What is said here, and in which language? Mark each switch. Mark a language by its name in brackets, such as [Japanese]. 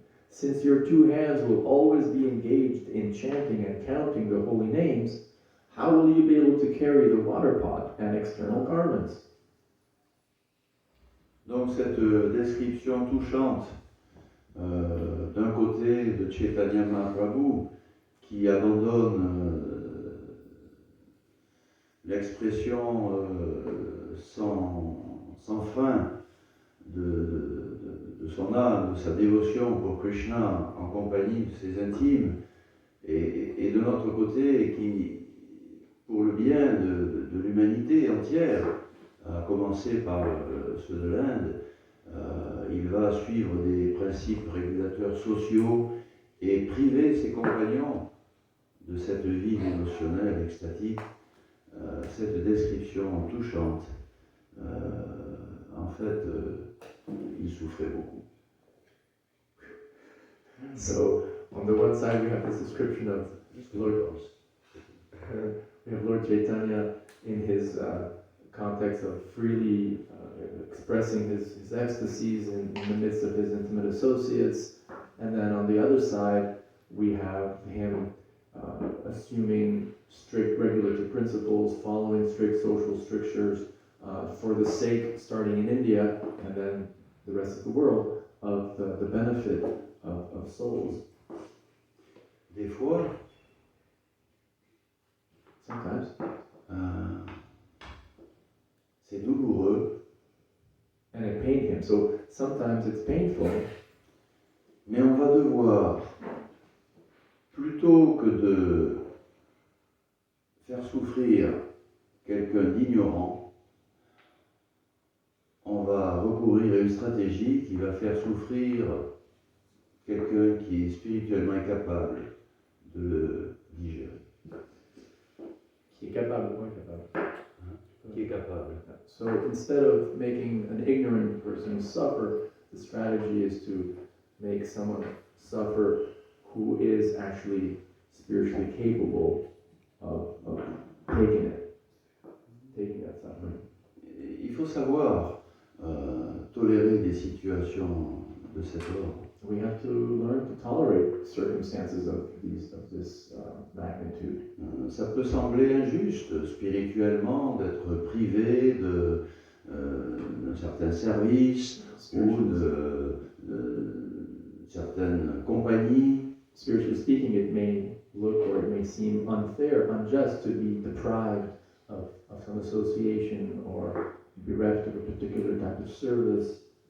[English] Since your 2 hands will always be engaged in chanting and counting the holy names, how will you be able to carry the water pot and external garments? [French] Donc cette description touchante d'un côté de Chaitanya Mahaprabhu qui abandonne l'expression sans fin de son âme, de sa dévotion pour Krishna en compagnie de ses intimes, et de notre côté qui, pour le bien de l'humanité entière, à commencer par ceux de l'Inde, il va suivre des principes régulateurs sociaux et priver ses compagnons de cette vie émotionnelle, extatique. Cette description touchante, en fait, il souffrait beaucoup. [English] So, on the one side we have this description of Lord Chaitanya in his context of freely expressing his ecstasies in the midst of his intimate associates, and then on the other side we have him assuming strict regulative principles, following strict social strictures, for the sake, starting in India and then the rest of the world, of the benefit of souls. [French] Des fois, [English] Sometimes [French] c'est douloureux, [English] and it pained him. So sometimes it's painful, [French] mais on va devoir, plutôt que de faire souffrir quelqu'un d'ignorant, on va recourir à une stratégie qui va faire souffrir quelqu'un qui est spirituellement incapable de le digérer. qui est capable, moins capable. Qui est capable. [English] So instead of making an ignorant person suffer, the strategy is to make someone suffer who is actually spiritually capable of taking that suffering. [French] Il faut savoir tolérer des situations de cet ordre. [English] We have to learn to tolerate circumstances of this magnitude. [French] Ça peut sembler injuste spirituellement d'être privé d'un certain service ou de certaines compagnies. [English] Spiritually speaking, it may look or it may seem unfair, unjust to be deprived of some association or bereft of a particular type of service.